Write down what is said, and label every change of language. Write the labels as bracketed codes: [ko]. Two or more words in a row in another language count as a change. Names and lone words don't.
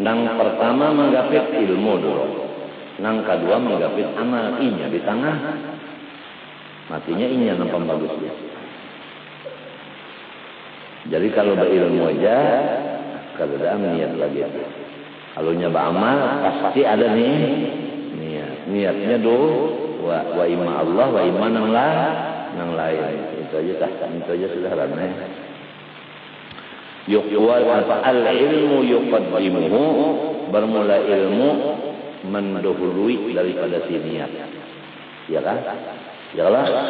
[bjn] Nang pertama menggapit ilmu dulu. Nang kedua menggapit amal inya di tengah. Matinya inya nampak bagusnya. Jadi kalau berilmu aja kada niat lagi. Kalau nyoba amal pasti ada niat. niatnya [ar] wa imma Allah wa imma [bjn] nang lain. Itu aja sudah ramai. [ar] Yuqwal al-ilmu yuqaddimuhu, [bjn] bermula ilmu mendahului daripada si niat. Ya kan? Yalah.